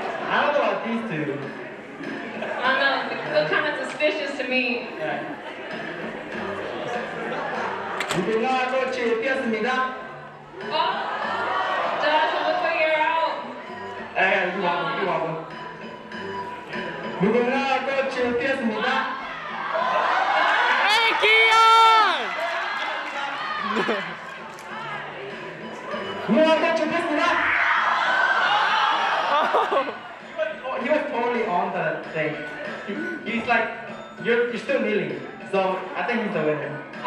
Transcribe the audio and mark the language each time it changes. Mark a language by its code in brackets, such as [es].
[en] I don't know about these two. I don't know, they look kind of suspicious to me. [ko] 무궁화 꽃이 피었습니다. [en] Josh, it looks like you're out. you wobble. [ko] 무궁화 꽃이 피었습니다. [en] Hey, Keon! [ko] 무궁화 꽃이 피었습니다. [en] He was totally on the thing. He's like, you're still kneeling. So I think he's the winner.